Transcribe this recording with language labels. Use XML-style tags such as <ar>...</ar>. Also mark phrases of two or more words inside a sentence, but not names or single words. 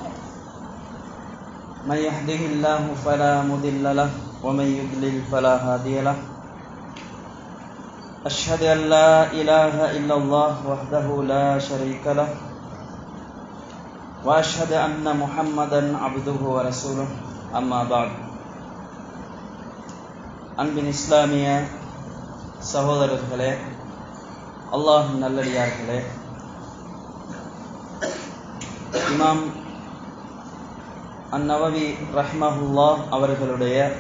<ar>من يهده الله فلا مضل له ومن يضلل فلا هادي له. أشهد أن لا إله إلا الله وحده لا شريك له وأشهد أن محمدا عبده ورسوله. أما بعد.</ar> <ta>அன்பின் இஸ்லாமிய சகோதரர்களே, அல்லாஹ்வின் நல்லடியார்களே, இமாம் அன்-நவவி ரஹ்மஹுல்லாஹ் அவர்களுடைய</ta>